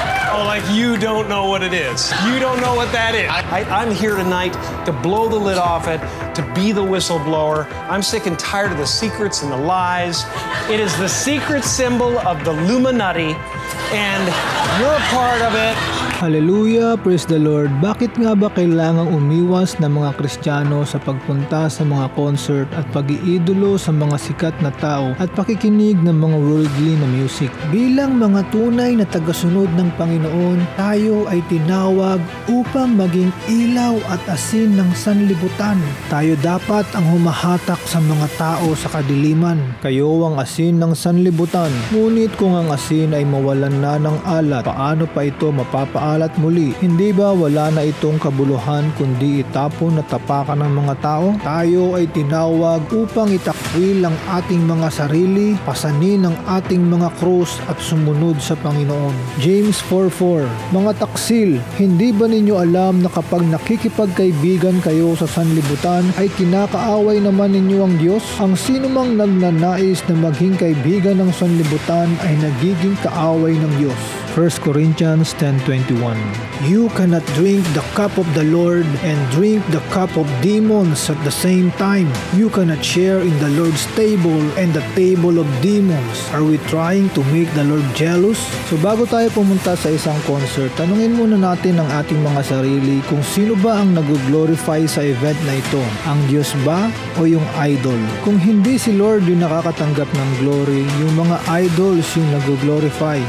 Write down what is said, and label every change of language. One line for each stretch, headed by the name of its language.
English: Oh, like you don't know what it is. You don't know what that is. I'm here tonight to blow the lid off it, to be the whistleblower. I'm sick and tired of the secrets and the lies. It is the secret symbol of the Illuminati, and you're a part of it. Hallelujah, praise the Lord.
Filipino: Bakit nga ba kailangang umiwas ng mga Kristiyano sa pagpunta sa mga concert at pag-iidolo sa mga sikat na tao at pakikinig ng mga worldly na music? Bilang mga tunay na tagasunod ng Panginoon, tayo ay tinawag upang maging ilaw at asin ng sanlibutan. Tayo dapat ang humahatak sa mga tao sa kadiliman. Kayo ang asin ng sanlibutan. Ngunit kung ang asin ay mawalan na ng alat, paano pa ito mapapaalat muli? Hindi ba wala na itong kabuluhan kundi itapon na tapakan ng mga tao? Tayo ay tinawag upang itakwil ang ating mga sarili, pasanin ang ating mga krus at sumunod sa Panginoon. James 4:4. Mga taksil, hindi ba ninyo alam na kapag nakikipagkaibigan kayo sa sanlibutan ay kinakaaway naman ninyo ang Diyos? Ang sinumang nagnanais na maging kaibigan ng sanlibutan ay nagiging kaaway ng Diyos.
English: 1 Corinthians 10:21. You cannot drink the cup of the Lord and drink the cup of demons at the same time. You cannot share in the Lord's table and the table of demons. Are we trying to make the Lord jealous?
Filipino: So bago tayo pumunta sa isang concert, tanungin muna natin ang ating mga sarili kung sino ba ang nag-glorify sa event na ito. Ang Diyos ba o yung idol? Kung hindi si Lord yung nakakatanggap ng glory, yung mga idols yung nag-glorify.